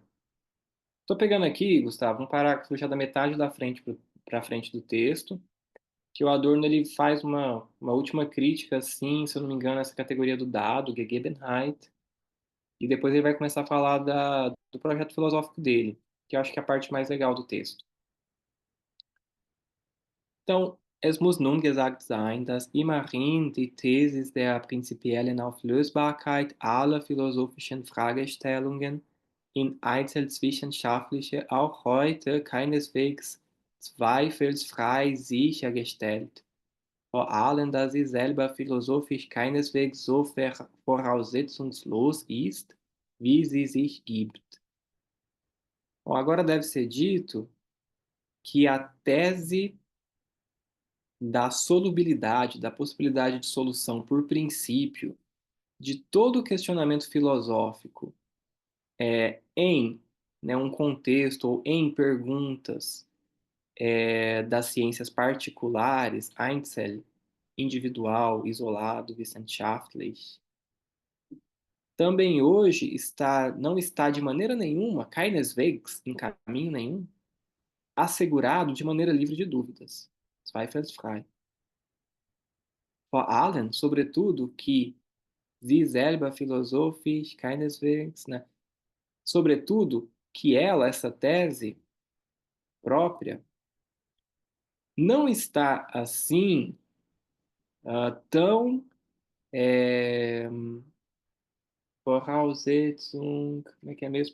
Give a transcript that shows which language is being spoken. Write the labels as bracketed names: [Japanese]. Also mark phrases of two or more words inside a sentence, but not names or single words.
[Portuguese] Estou pegando aqui, Gustavo, um parágrafo já da metade da frente para frente do texto, que o Adorno ele faz uma última crítica, assim, se eu não me engano, essa categoria do dado, Gegebenheit, e depois ele vai começar a falar do projeto filosófico dele, que eu acho que é a parte mais legal do texto. Então, [German] es muss nun gesagt sein, dass immerhin die Thesis der prinzipiellen Auflösbarkeit aller philosophischen Fragestellungen in einzelzwischenstaatliche auch heute keineswegs zweifelsfrei sichergestellt, vor allem da sie selber philosophisch keineswegs so voraussetzungslos ist, wie sie sich gibt. [Portuguese] Bom, agora deve ser dito que a tese da solubilidade, da possibilidade de solução por princípio de todo o questionamento filosófico em, né, um contexto ou em perguntas das ciências particulares, Einzel, individual, isolado, wissenschaftlich, também hoje não está de maneira nenhuma, keineswegs, em caminho nenhum, assegurado de maneira livre de dúvidas, [German] zweifelsfrei. Vor allem, [Portuguese] sobretudo, que [German] sie selber philosophisch keineswegs, [Portuguese] né? Sobretudo, que ela, essa tese própria, não está assim tão Voraussetzung, como é que é mesmo?